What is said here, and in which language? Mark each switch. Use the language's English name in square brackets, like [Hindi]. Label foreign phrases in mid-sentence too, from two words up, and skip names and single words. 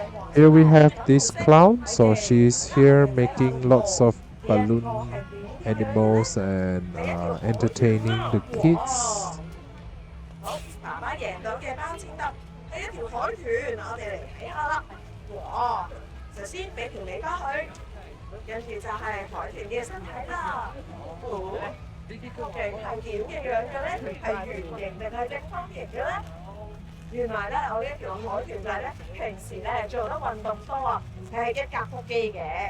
[English] Here we have this clown, so she's here making lots of balloon animals and entertaining the kids. [Cantonese] 好，爸爸贏到嘅包剪揼係一條海豚，我哋嚟睇下啦。哇！首先俾條尾巴佢，跟住就係海豚嘅身體啦。哦，究竟係點嘅樣嘅咧？係圓形定係正方形嘅咧？原來咧，我呢一條海豚仔咧，平時咧做得運動多啊，係一格腹肌嘅。